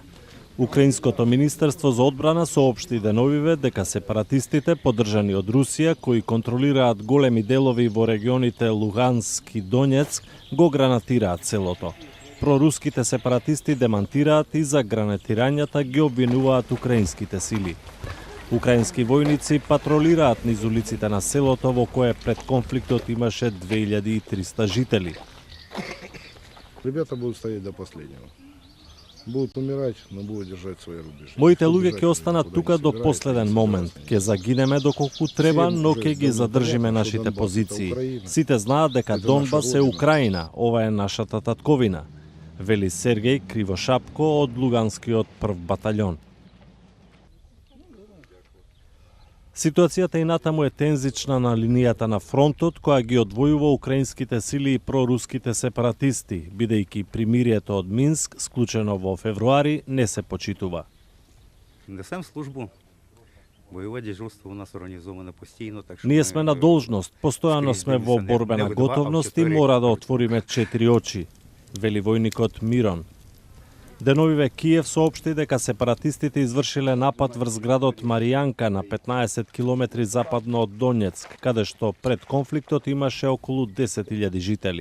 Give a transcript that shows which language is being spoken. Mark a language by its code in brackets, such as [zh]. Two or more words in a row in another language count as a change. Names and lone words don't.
[mk] Украинското министерство за одбрана соопшти деновиве дека сепаратистите, поддржани од Русија, кои контролираат големи делови во регионите Луганск и Донецк, го гранатираат селото. Проруските сепаратисти демантираат и за гранатирањата ги обвинуваат украинските сили. Украински војници патролираат низ улиците на селото во кое пред конфликтот имаше 2300 жители. [ru] Ребята будут стоять до последнего. Будут умирать, но будут держать свои рубежи. [mk] Моите луѓе ќе останат тука до последен момент. Ќе загинеме доколку треба, но ќе ги задржиме нашите позиции. Сите знаат дека Донбас е Украина, ова е нашата татковина, вели Сергеј Кривошапко од Луганскиот прв батаљон. Ситуацијата и натаму е тензична на линијата на фронтот, која ги одвојува украинските сили и проруските сепаратисти, бидејќи примирието од Минск, склучено во февруари, не се почитува. [ru] Несем службу. Бојово дежурство у нас организовано постојано, така што [mk] Ние сме на должност, постојано сме во борбена готовност и мора да отвориме 4 очи, вели војникот Мирон. Деновиве Киев соопшти дека сепаратистите извршиле напад врз градот Маријанка на 15 километри западно од Донецк, каде што пред конфликтот имаше околу 10.000 жители.